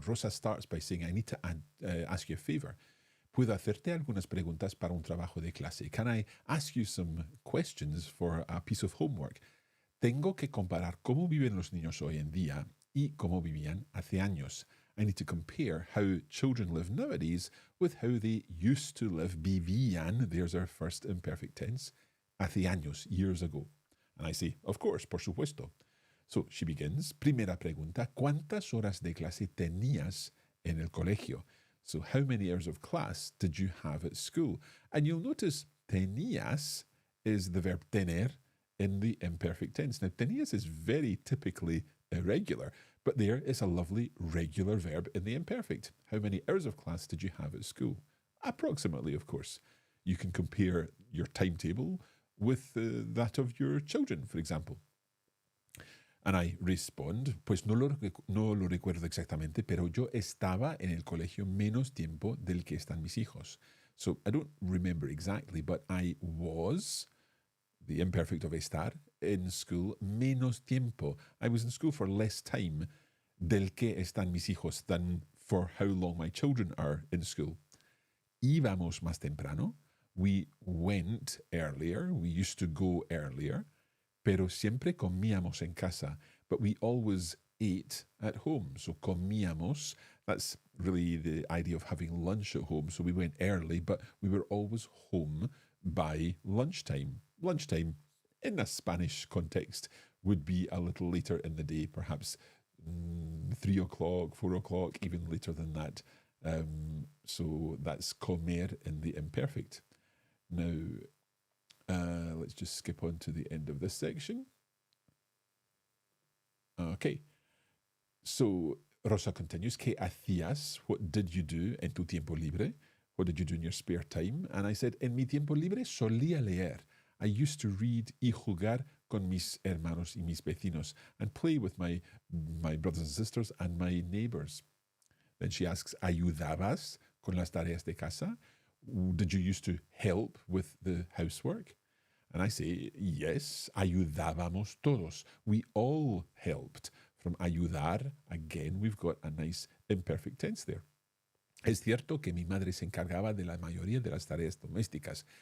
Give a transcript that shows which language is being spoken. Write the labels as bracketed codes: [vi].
[en] Rosa starts by saying, I need to ask you a favor. [es] ¿Puedo hacerte algunas preguntas para un trabajo de clase? [en] Can I ask you some questions for a piece of homework? [es] Tengo que comparar cómo viven los niños hoy en día y cómo vivían hace años. [en] I need to compare how children live nowadays with how they used to live. Vivían, there's our first imperfect tense, [es] hace años, [en] years ago. And I say, of course, [es] por supuesto. [en] So she begins. [es] Primera pregunta, ¿cuántas horas de clase tenías en el colegio? [en] So how many hours of class did you have at school? And you'll notice tenías is the verb tener in the imperfect tense. Now, tenías is very typically irregular, but there is a lovely regular verb in the imperfect. How many hours of class did you have at school? Approximately, of course. You can compare your timetable with that of your children, for example. And I respond, [es] pues no lo recuerdo exactamente, pero yo estaba en el colegio menos tiempo del que están mis hijos. [en] So I don't remember exactly, but I was, the imperfect of estar, in school [es] menos tiempo. [en] I was in school for less time [es] del que están mis hijos [en] than for how long my children are in school. [es] Íbamos más temprano. [en] We went earlier. We used to go earlier. [es] Pero siempre comíamos en casa. [en] But we always ate at home. So comíamos, that's really the idea of having lunch at home. So we went early, but we were always home by lunchtime. Lunchtime, in a Spanish context, would be a little later in the day, perhaps 3 o'clock, 4 o'clock, even later than that. So that's comer in the imperfect. Now, let's just skip on to the end of this section. Okay. So Rosa continues, [es] ¿qué hacías? [en] What did you do [es] en tu tiempo libre? [en] What did you do in your spare time? And I said, [es] en mi tiempo libre solía leer. [en] I used to read [es] y jugar con mis hermanos y mis vecinos [en] and play with my brothers and sisters and my neighbors. Then she asks, [es] ¿ayudabas con las tareas de casa? [en] Did you used to help with the housework? And I say, yes, [es] ayudábamos todos. [en] We all helped. From ayudar, again, we've got a nice imperfect tense there. [es] Es cierto que mi madre se encargaba de la mayoría de las tareas domésticas.